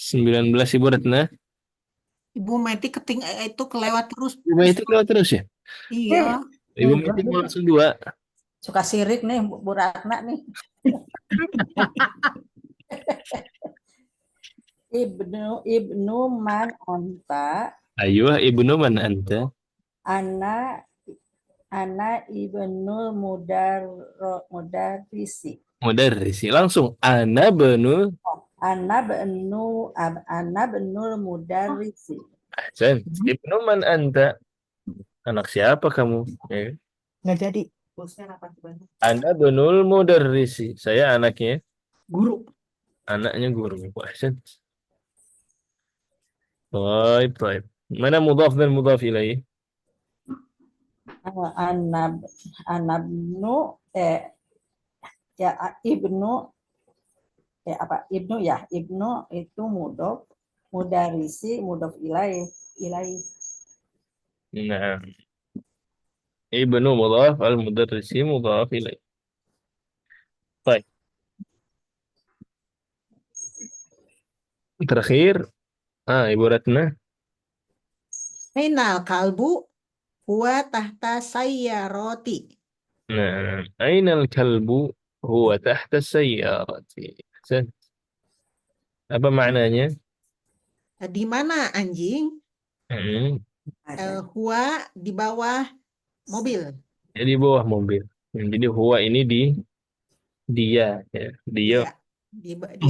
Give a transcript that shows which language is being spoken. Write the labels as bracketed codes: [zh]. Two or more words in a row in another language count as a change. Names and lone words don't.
[id] 19 Ibu Retna. Ibu Meti itu kelewat terus. Ibu itu kelewat terus ya? Iya. Ibu Meti mau langsung 2. Suka sirik nih Bu Ratna nih. [ar] ابن من أنت, Ayuh, ابن من أنت? أنا ابن المدرس. Mudarrisi. Langsung. أنا ابن. أنا ابن المدرس. أحسن ابن من أنت? [id] Anak siapa kamu? Ya. Nggak jadi. [ar] أنا ابن المدرس. [id] Saya anaknya. Guru. Anaknya guru. Ahsan. Baik, baik. Mana mudhaf dan [ar] مضاف إليه? أنا ابن يا ابن ابن itu المدرس مضاف إليه. [id] Nah. [ar] ابن مضاف المدرس مضاف إليه. [id] Baik. Terakhir. Ibu Ratna. [ar] أين الكلب هو تحت السيارة. Nah, أين الكلب هو تحت السيارة. Ahsan. [id] Apa maknanya? Di mana anjing? Huwa di bawah mobil. Jadi bawah mobil. Jadi huwa ini dia ya. Dia Dia